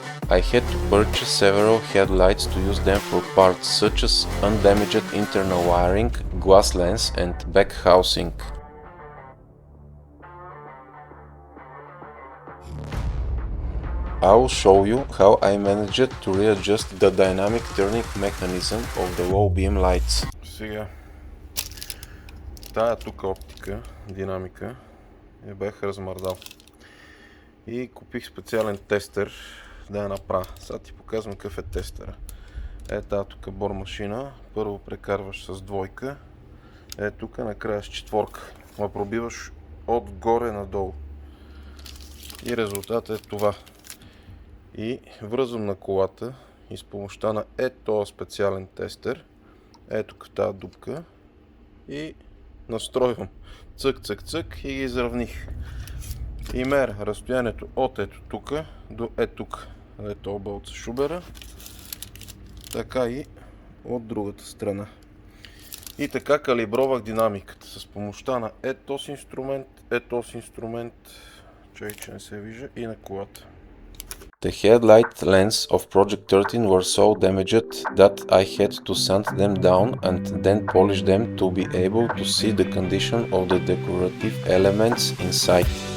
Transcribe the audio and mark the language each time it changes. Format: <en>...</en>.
<en>I had to purchase several headlights to use them for parts such as undamaged internal wiring, glass lens and back housing. I will show you how I managed to readjust the dynamic turning mechanism of the low beam lights.</en> <bg>Сега, тая тук оптика, динамика, я бях размърдал и купих специален тестер да я направя. Сега ти показвам какъв е тестера. Тази тук бор машина, първо прекарваш с двойка, тук накрая с четворка. Ма пробиваш отгоре надолу. И резултатът е това. И връзвам на колата и с помощта на този специален тестер, тук в тази дупка, и настройвам. Цък, цък, цък и ги изравних. И меря разстоянието от тук до тук, където болт с шубера, така и от другата страна. И така калибровах динамиката с помощта на този инструмент, че не се вижда, и на колата.</bg> <en>The headlight lamps of Project 13 were so damaged that I had to sand them down and then polish them to be able to see the condition of the decorative elements inside.</en>